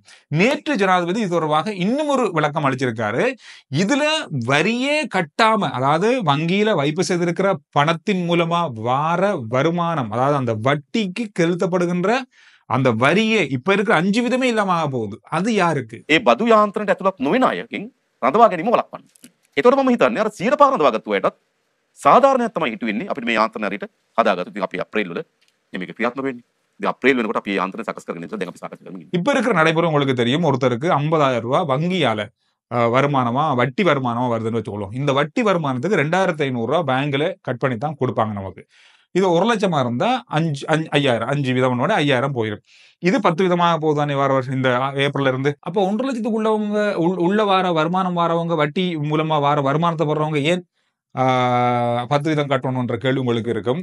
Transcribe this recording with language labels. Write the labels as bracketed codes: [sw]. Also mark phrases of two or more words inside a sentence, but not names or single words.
[ta] நேற்று ஜனாதிபதி இது தொடர்பாக இன்னும் ஒரு விளக்கம் அளிச்சிருக்காரு. இதுல வரியே கட்டாம, அதாவது வங்கியில வைப்பு செய்திருக்கிற பணத்தின் மூலமா வார வருமானம், அதாவது அந்த வட்டிக்கு செலுத்தப்படுகின்ற அந்த வரியே இப்ப இருக்கிற 5 விதமே இல்லாம ஆக போகுது. அது யாருக்கு? [si] බදු යාන්ත්‍රණයට ඇතුළත් නොවන අයකින් රඳවා ගැනීම වළක්වන්න. ඒතකොට මම හිතන්නේ අර 100 රඳවාගත්තු අයටත් සාධාරණයක් තමයි හිතුවෙන්නේ අපිට මේ යාන්ත්‍රණ හරියට හදාගත්තු. ඉතින් අපි අප්‍රේල් වල මේක ක්‍රියාත්මක වෙන්නේ. ඉතින් අප්‍රේල් වෙනකොට අපි යාන්ත්‍රණ සකස් කරගෙන ඉඳලා දැන් අපි සාකච්ඡා කරමින් ඉන්නේ. [ta] இப்ப இருக்கிற நடைமுறை உங்களுக்கு தெரியும். ஒருத்தருக்கு 50,000 ரூபாய் வங்கியால வருமானமா, வட்டி வருமானமா வருதுன்னு வச்சுக்கோம். இந்த வட்டி வருமானத்துக்கு 2,500 ரூபாய் பேங்க்ல கட் பண்ணி தான் கொடுப்பாங்க நமக்கு. இது 1 லட்சமா இருந்தா 5,000 5 வீதம் 5,000 போயிடும். இது 10 வீதமாக போகுதானே வார வருஷம் இந்த ஏப்ரல்ல இருந்து. அப்போ 1,5 லட்சத்துக்கு உள்ளவங்க உள்ள வார வருமானம் வாரவங்க, வட்டி மூலமா வார வருமானத்தை போடுறவங்க ஏன் 10 வீதம் கட்டணும்ன்ற கேள்வி உங்களுக்கு இருக்கும்.